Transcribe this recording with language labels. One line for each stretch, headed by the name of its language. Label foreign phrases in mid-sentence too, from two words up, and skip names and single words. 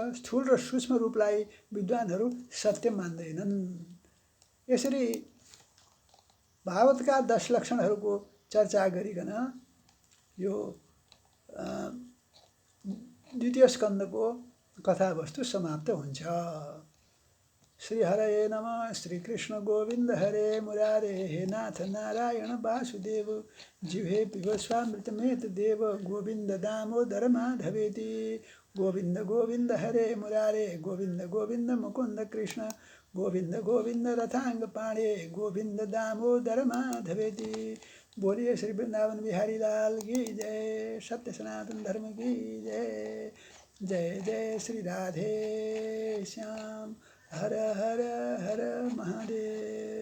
Nepali: स्थूल र सूक्ष्म रूपलाई विद्वानहरू सत्य मान्दैनन्। यसरी भागवतका 10 लक्षणहरूको चर्चा गरिकन यो द्वितीय स्कन्धको कथावस्तु समाप्त हुन्छ।
Sanskrit: श्री हरये नमः। श्री कृष्ण गोविंद हरे मुरारे, हे नाथ नारायण वासुदेव, जिह्वे पिबस्वामृतमेत देव, गोविंद दामोदर माधवेति। गोविंद गोविंद हरे मुरारे, गोविंद गोविंद मुकुंद कृष्ण, गोविंद गोविंद रथांग पाणे, गोविंद दामोदर माधवेति।
Hindi: बोलिए श्री वृंदावन बिहारी लाल की जय। सत्य सनातन धर्म की जय। जय जय श्री राधे श्याम। हर हर हर महादेव।